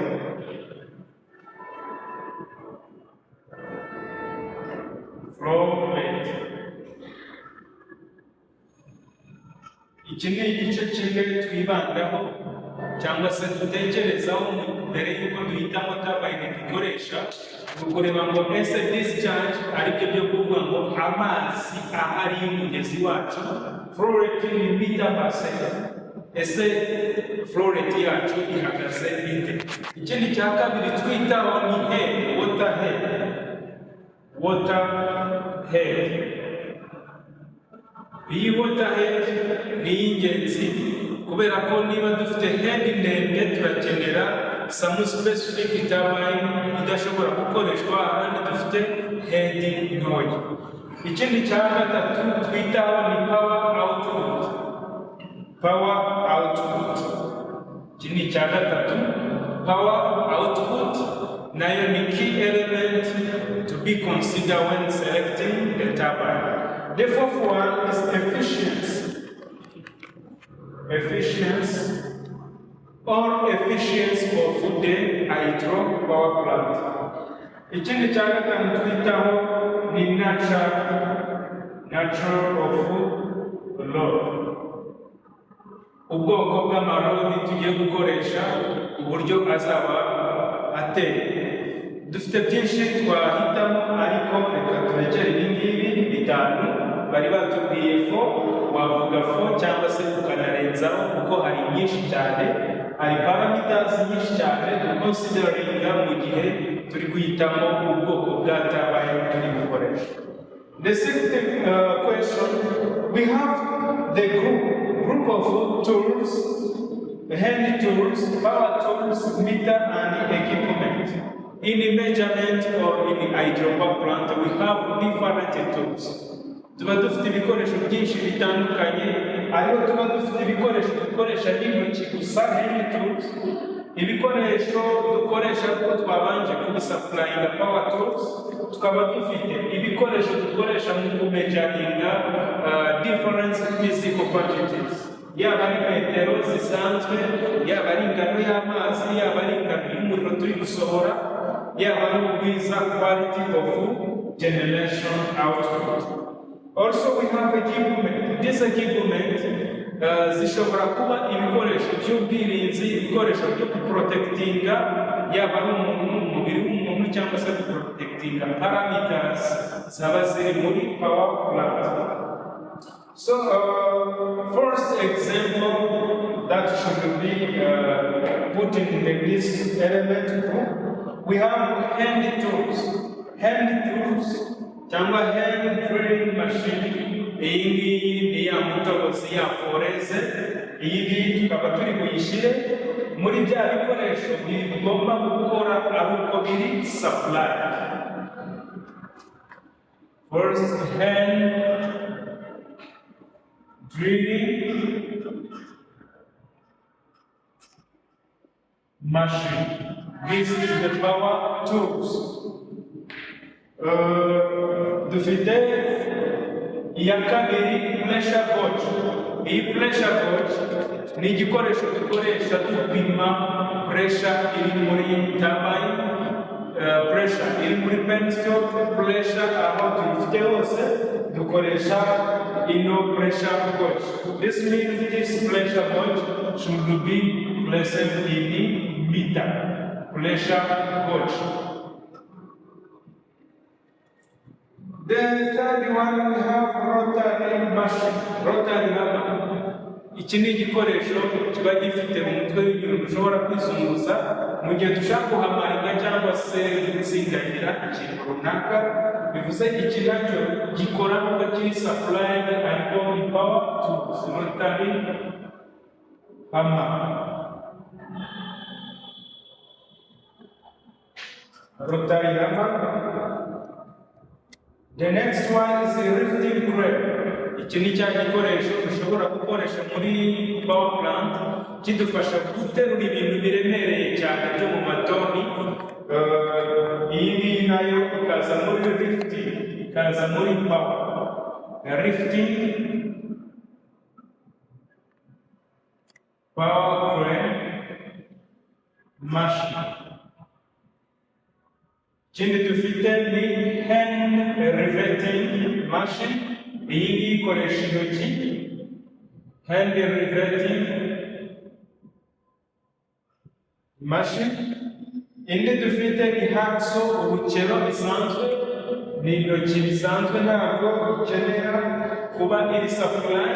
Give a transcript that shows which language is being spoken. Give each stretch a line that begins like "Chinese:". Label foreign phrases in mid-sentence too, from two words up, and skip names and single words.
Kinyarwanda: Iki ni igice kimwe twibandaho cyangwa se dutekerezaho mbere y'uko duhitamo turbine dukoresha, kureba ngo ese discharge aribyo byo kuvuga ngo amazi ahari y'umugezi wacu
English: flow rate
Kinyarwanda: ni mita
English: per second,
Kinyarwanda: ese
English: flow rate
Kinyarwanda: yacu ihagaze bite. Ikindi cya kabiri twitaho ni
English: water head.
Kinyarwanda: Iyi
English: water head
Kinyarwanda: ni ingenzi kubera ko niba dufite head ndende turakenera
English: some specific turbine
Kinyarwanda: idashobora gukoreshwa ahandi dufite head ntoya. Ikindi cya gatatu twitaho ni
English: power output.
Kinyarwanda: Ikindi cya gatatu
English: power output
Kinyarwanda: nayo ni
English: key element to be considered when selecting the turbine. The fourth one is efficiency of the hydropower plant.
Kinyarwanda: Ikindi cya gatanu twitaho ni
English: natural of load.
Kinyarwanda: Ubwoko bw'amarodi tugiye gukoresha, uburyo azaba ateye. Dufite byinshi twahitamo ariko reka turekere ibingibi bitanu bari batubwiye wavuga cyangwa se ukanarenzaho kuko hari nyinshi cyane, hari parameters nyinshi cyane dukonsideringa mu gihe turi guhitamo ubwoko bwa turbine turi gukoresha.
English: The sixth question, we have the group of tools, hand tools, power tools, meter and equipment. In the measurement or in the hydropower plant, we have different tools.
Kinyarwanda: Tuba dufite ibikoresho byinshi bitandukanye, ariho tuba dufite ibikoresho dukoresha n'intoki gusa
English: hand tools,
Kinyarwanda: ibikoresho dukoresha kuko twabanje kubisapurayinga
English: power tools,
Kinyarwanda: tukaba dufite ibikoresho dukoresha mu kumejaringa
English: different physical quantities,
Kinyarwanda: yaba ari metero zisanzwe, yaba ari ingano y'amazi, yaba ari ingano y'umuriro turi gusohora, yaba ari ubwiza
English: quality of generation output. Also we have equipment. This equipment
Kinyarwanda: zishobora kuba ibikoresho by'ubwirinzi, ibikoresho byo protectinga yaba ari umuntu, umubiri w'umuntu cyangwa se protectinga parameters zaba ziri muri
English: power plant. So first example that should be put in this element group, we have hand tools cyangwa hand drilling machine.
Kinyarwanda: Iyi ngiyi ni ya mutobozi ya foreze, iyi ngiyi tukaba turi buyishyire muri bya bikoresho bigomba gukora ari uko biri supply.
English: First hand drilling machine. This is the power tools.
Kinyarwanda: Dufite iya kabiri
English: pressure gauge.
Kinyarwanda: Iyi
English: pressure gauge
Kinyarwanda: ni igikoresho dukoresha dupima pressure iri muri turbine pressure iri muri penstock pressure aho tuyifite hose dukoresha ino
English: pressure gauge. This means this pressure gauge should be placed in meter pressure gauge. The third one we have rotary machine, rotary hammer.
Kinyarwanda: Iki ni igikoresho kiba gifite umutwe w'ibintu ushobora kwizunguza mu gihe dushaka guhamaringa cyangwa se gutsindagira ikintu runaka. Bivuze iki nacyo gikora nubwo kiri supplied ariko ni
English: power tools, rotary hammer. Rotary hammer. The next one is the lifting crane.
Kinyarwanda: Iki ni cya gikoresho dushobora gukoresha muri
English: power plant
Kinyarwanda: kidufasha guterura ibintu biremereye cyane byo mu matoni. Iyi ngiyi nayo ikaza muri lifting, ikaza muri power.
English: Lifting power crane machine.
Kinyarwanda: Ikindi dufite ni
English: hand riveting machine.
Kinyarwanda: Iyi ngiyi ikoresha intoki,
English: hand riveting machine.
Kinyarwanda: Indi dufite ni hacksaw, urukero bisanzwe, ni intoki bisanzwe ntabwo ukenera kuba iri supply.